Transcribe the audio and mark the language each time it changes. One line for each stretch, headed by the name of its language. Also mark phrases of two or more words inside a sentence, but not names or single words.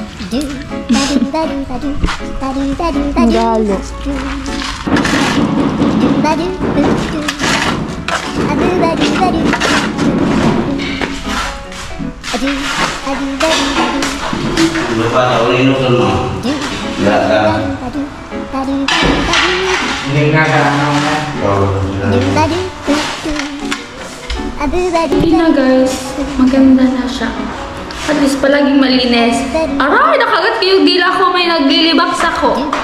Filipino: Regalo.
Malay: Lupa tak boleh nak semua.
Indonesian: Enggak. Ini enggak ada.
Filipino: Hindi na guys, maganda na siya.
English: At least
Filipino: palaging malinis. Aray, nakagat ko yung dila ko, may naglilibak sa ko.